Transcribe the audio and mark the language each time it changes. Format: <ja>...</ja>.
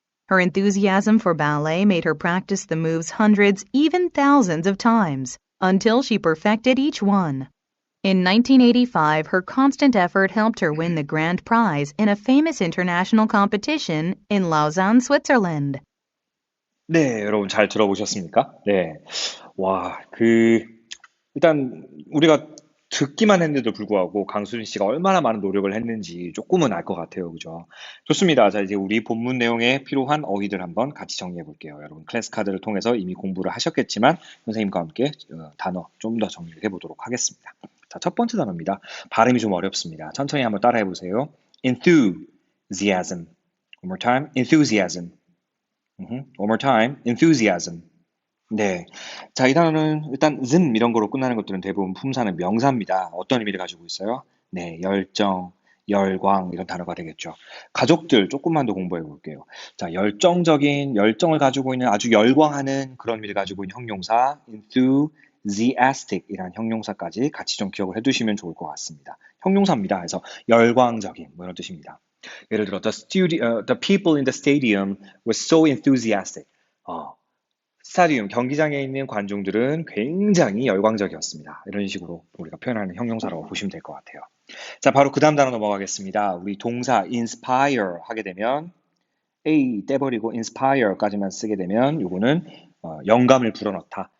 <en>Her enthusiasm for ballet made her practice the moves hundreds, even thousands of times, until she perfected each one. In 1985, her constant effort helped her win the grand prize in a famous international competition in Lausanne, Switzerland.</en> <ko>네, 여러분 잘 들어보셨습니까? 네. 와, 일단 우리가 듣기만 했는데도 불구하고 강수진 씨가 얼마나 많은 노력을 했는지 조금은 알 것 같아요. 그죠? 좋습니다. 자, 이제 우리 본문 내용에 필요한 어휘들 한번 같이 정리해 볼게요. 여러분 클래스 카드를 통해서 이미 공부를 하셨겠지만 선생님과 함께 단어 좀 더 정리를 해 보도록 하겠습니다. 자, 첫 번째 단어입니다. 발음이 좀 어렵습니다. 천천히 한번 따라해 보세요.</ko> <en>enthusiasm. One more time. enthusiasm. One more time. enthusiasm. 네.</en> <ko>자, 이 단어는 일단 이런 거로 끝나는 것들은 대부분 품사는 명사입니다. 어떤 의미를 가지고 있어요? 네, 열정, 열광 이런 단어가 되겠죠. 가족들 조금만 더 공부해 볼게요. 자, 열정을 가지고 있는 아주 열광하는 그런 의미를 가지고 있는 형용사 enthusiastic 이라는 형용사까지 같이 좀 기억을 해두시면 좋을 것 같습니다. 형용사입니다. 그래서 열광적인 뭐 이런 뜻입니다. 예를 들어</ko> <en>the people in the stadium were so enthusiastic.</en> <ko>스타디움, 경기장에 있는 관중들은 굉장히 열광적이었습니다. 이런 식으로 우리가 표현하는 형용사라고 보시면 될 것 같아요. 자, 바로 그 다음 단어 넘어가겠습니다. 우리 동사 inspire 하게 되면 A 떼버리고 inspire까지만 쓰게 되면 요거는 영감을 불어넣다.</ko>